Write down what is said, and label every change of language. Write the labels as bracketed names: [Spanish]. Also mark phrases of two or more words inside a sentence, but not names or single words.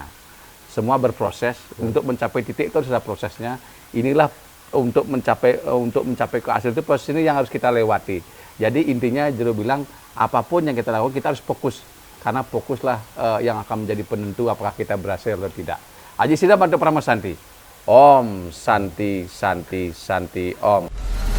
[Indonesian] Semua berproses. Untuk mencapai titik itu harus ada prosesnya. Inilah untuk mencapai ke hasil itu, proses ini yang harus kita lewati. Jadi intinya Jero bilang, apapun yang kita lakukan kita harus fokus, karena fokuslah yang akan menjadi penentu apakah kita berhasil atau tidak. Aji Sida Bantu Pramosanti. [Sanskrit] Om Santi Santi Santi Om.